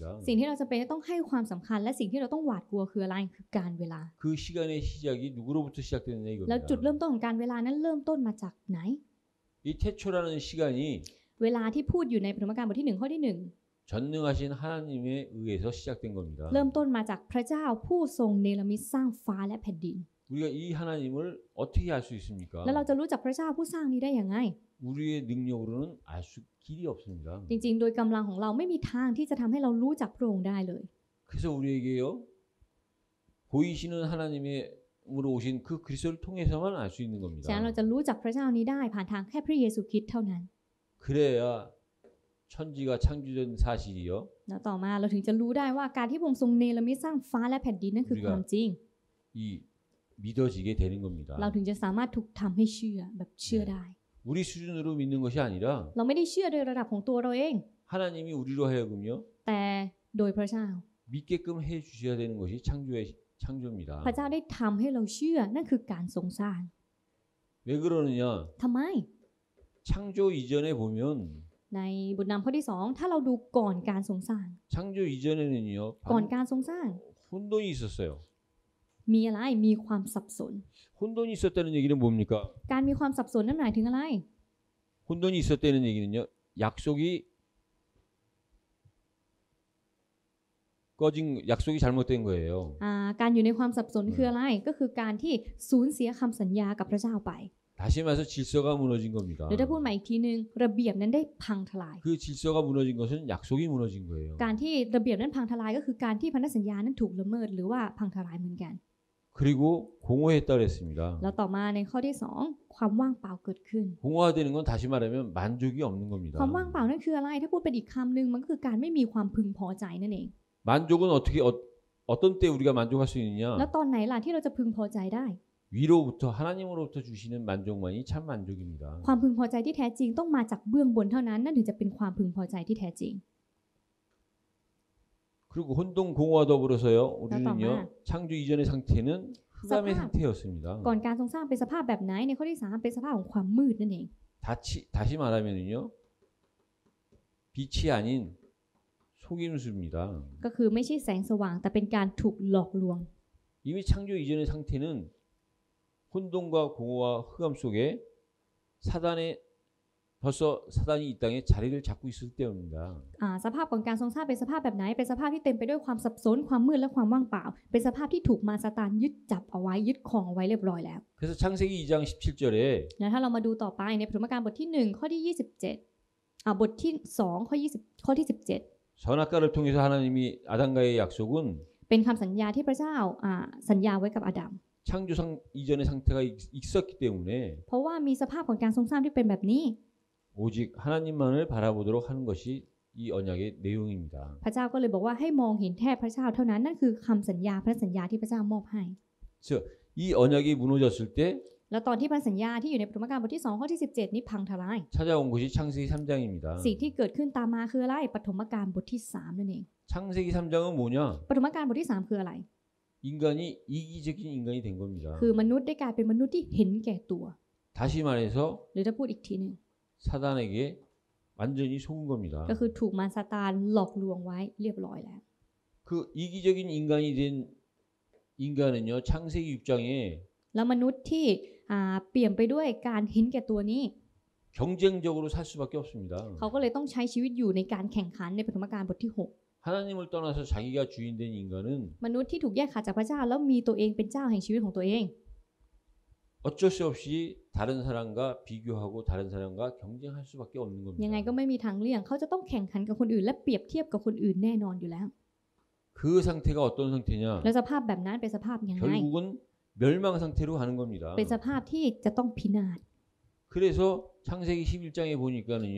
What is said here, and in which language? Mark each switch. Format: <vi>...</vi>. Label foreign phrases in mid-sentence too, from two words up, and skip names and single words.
<th>สิ่งที่เราจะเป็นต้องให้ความสำคัญและสิ่งที่เราต้องหวาดกลัวคืออะไรคือการเวลา</th> <ko>그 시간의 시작이 누구로부터 시작되느냐</ko> <th>แล้ว</th> <ko>이겁니다.</ko> <th>จุดเริ่มต้นของการเวลานั้นเริ่มต้นมาจากไหน</th> <ko>이 태초라는 시간이</ko> <th>เวลาที่พูดอยู่ในปฐมกาลบทที่1ข้อที่</th> <ko>전능하신 하나님에 의해서 시작된 겁니다.</ko> <th>1เริ่มต้นมาจากพระเจ้าผู้ทรงเนรมิตสร้างฟ้าและแผ่นดิน</th> <ko>우리가 이 하나님을 어떻게 알 수 있습니까?</ko> <th>แล้วเราจะรู้จักพระเจ้าผู้สร้างนี้ได้อย่างไง</th> <ko>우리의 능력으로는 알 수 길이 없습니다.</ko> <th>จริงๆโดยกำลังของเราไม่มีทางที่จะทำให้เรารู้จักพระองค์ได้เลย</th> <ko>그래서 우리에게요 보이시는 하나님으로 오신 그 그리스도를 통해서만 알 수 있는</ko> <th>ฉะนั้น</th> <ko>겁니다.</ko> <th>เราจะรู้จักพระเจ้านี้ได้ผ่านทางแค่พระเยซูคริสต์เท่านั้น</th> <ko>그래야 천지가 창조된 사실이요.</ko> <th>แล้วต่อมาเราถึงจะรู้ได้ว่าการที่พระองค์ทรงเนรมิตสร้างฟ้าและแผ่นดินนั่นคือความจริง</th> <ko>이 믿어지게 되는 겁니다.</ko> <th>เราถึงจะสามารถถูกทำให้เชื่อแบบเชื่อได้</th> <ko>우리 수준으로 믿는 것이 아니라</ko> <th>เราไม่ได้เชื่อโดยระดับของตัวเราเอง</th> <ko>하나님이 우리로 하여금요</ko> <th>แต่โดยพระเจ้า</th> <ko>믿게끔 해 주셔야 되는 것이 창조입니다.</ko> <th>พระเจ้าได้ทำให้เราเชื่อนั่นคือการทรงสร้าง</th> <ko>왜 그러느냐?</ko> <th>ทำไม</th> <ko>창조 이전에 보면</ko> <th>ในบทนำข้อที่2ถ้าเราดูก่อนการทรงสร้าง</th> <ko>창조 이전에는요</ko> <th>ก่อนการทรงสร้าง</th> <ko>혼돈이 있었어요.</ko> <th>มีอะไรมีความสับสน</th> <ko>혼돈이 있었다는 얘기는 뭡니까?</ko> <th>การมีความสับสนนั่นหมายถึงอะไร</th> <ko>혼돈이 있었다는 얘기는요 약속이 약속이 잘못된 거예요.</ko> <th>การอยู่ในความสับสนคืออะไรก็คือการที่สูญเสียคำสัญญากับพระเจ้าไป</th> <ko>다시 말해서 질서가 무너진 겁니다.</ko> <th>หรือถ้าพูดใหม่อีกทีนึงระเบียบนั้นได้พังทลาย</th> <ko>그 질서가 무너진 것은 약속이 무너진 거예요.</ko> <th>การที่ระเบียบนั้นพังทลายก็คือการที่พันธสัญญานั้นถูกละเมิดหรือว่าพังทลายเหมือนกัน</th> <ko>그리고 공허했다 그랬습니다.</ko> <th>แล้วต่อมาในข้อที่2ความว่างเปล่าเกิดขึ้น</th> <ko>공허화되는 건 다시 말하면 만족이 없는 겁니다.</ko> <th>ความว่างเปล่านั่นคืออะไรถ้าพูดเป็นอีกคำนึงมันก็คือการไม่มีความพึงพอใจนั่นเอง</th> <ko>만족은 어떻게 어떤 때 우리가 만족할 수</ko> <th>แล้ว</th> <ko>있느냐?</ko> <th>ตอนไหนล่ะที่เราจะพึงพอใจได้</th> <ko>위로부터 하나님으로부터 주시는 만족만이 참 만족입니다.</ko> <th>ความพึงพอใจที่แท้จริงต้องมาจากเบื้องบนเท่านั้นนั่นถึงจะเป็นความพึงพอใจที่แท้จริง</th> <ko>그리고 혼돈 공허와 더불어서요. 우리는요. 잠깐만. 창조 이전의 상태는 흑암의 사파. 상태였습니다.</ko> <th>ก่อนการทรงสร้างเป็นสภาพแบบไหนในข้อที่3เป็นสภาพของความมืดนั่นเอง</th> <ko>다시 말하면은요. 빛이 아닌 속임수입니다.</ko> <th>ก็คือไม่ใช่แสงสว่างแต่เป็นการถูกหลอกลวง</th> <ko>이미 창조 이전의 상태는 혼돈과 공허와 흑암 속에 벌써 사단이 이 땅에 자리를 잡고 있을 때입니다.</ko> <th>สภาพของการทรงสร้างเป็นสภาพแบบไหนเป็นสภาพที่เต็มไปด้วยความสับสนความมืดและความว่างเปล่าเป็นสภาพที่ถูกมารซาตานยึดจับเอาไว้ยึดครองเอาไว้เรียบร้อยแล้ว</th> <ko>그래서 창세기 2장 17절에</ko> <th>แล้วถ้าเรามาดูต่อไปในปฐมกาลบทที่1ข้อที่27บทที่2ข้อที่17</th> <ko>선악과를 통해서 하나님이 아담과의 약속은</ko> <th>เป็นคำสัญญาที่พระเจ้าสัญญาไว้กับอาดัม</th> <ko>창조 이전의 상태가 있었기 때문에</ko> <th>เพราะว่ามีสภาพของการทรงสร้างที่เป็นแบบนี้</th> <ko>오직 하나님만을 바라보도록 하는 것이 이 언약의 내용입니다.</ko> <th>พระเจ้าก็เลยบอกว่าให้มองเห็นแค่พระเจ้าเท่านั้นนั่นคือคำสัญญาพระสัญญาที่พระเจ้ามอบให้</th> <ko>이 언약이 무너졌을 때</ko> <th>แล้วตอนที่พระสัญญาที่อยู่ในปฐมกาลบทที่2ข้อที่17นี้พังทลาย</th> <ko>찾아온 것이 창세기 3장입니다.</ko> <th>สิ่งที่เกิดขึ้นตามมาคืออะไรปฐมกาลบทที่3นั่นเอง</th> <ko>창세기 3장은 뭐냐?</ko> <th>ปฐมกาลบทที่3คืออะไร</th> <ko>인간이 이기적인 인간이 된 겁니다.</ko> <th>คือมนุษย์ได้กลายเป็นมนุษย์ที่เห็นแก่ตัว</th> <ko>다시 말해서</ko> <th>หรือถ้าพูดอีกทีหนึ่ง</th> <ko>사단에게 완전히 속은 겁니다.</ko> <th>ก็คือถูกมารซาตานหลอกลวงไว้เรียบร้อยแล้ว</th> <ko>그 이기적인 인간이 된 인간은요. 창세기 6장에</ko> <th>แล้วมนุษย์ที่เปลี่ยนไปด้วยการเห็นแก่ตัวนี้</th> <ko>경쟁적으로 살 수밖에 없습니다.</ko> <th>เขาก็เลยต้องใช้ชีวิตอยู่ในการแข่งขันในปฐมกาลบทที่</th> <ko>하나님을 떠나서 자기가 주인된 인간은</ko> <th>6 มนุษย์ที่ถูกแยกขาดจากพระเจ้าแล้วมีตัวเองเป็นเจ้าแห่งชีวิตของตัวเอง</th> <ko>어쩔 수 없이 다른 사람과 비교하고 다른 사람과 경쟁할 수밖에 없는</ko> <th>ยังไง</th> <ko>겁니다.</ko> <th>ก็ไม่มีทางเลี่ยงเขาจะต้องแข่งขันกับคนอื่นและเปรียบเทียบกับคนอื่นแน่นอนอยู่แล้ว</th> <ko>그 상태가 어떤 상태냐?</ko> <th>แล้วสภาพแบบนั้นเป็นสภาพยังไง</th> <ko>결국은 멸망 상태로 가는 겁니다.</ko> <th>เป็นสภาพที่จะต้องพินาศ</th> <ko>그래서 창세기 11장에 보니까는요.</ko>